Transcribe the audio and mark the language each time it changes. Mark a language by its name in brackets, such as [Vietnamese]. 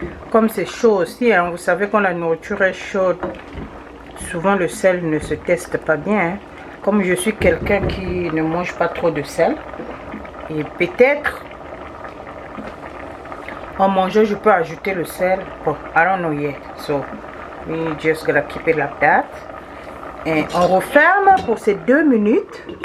[French] Comme c'est chaud aussi, hein, vous savez quand la nourriture est chaude, souvent le sel ne se teste pas bien. Hein. Comme je suis quelqu'un qui ne mange pas trop de sel, et peut-être en mangeant je peux ajouter le sel. [English] Bon, I don't know yet. So we just gotta keep it like that. [French] Et on referme pour ces 2 minutes.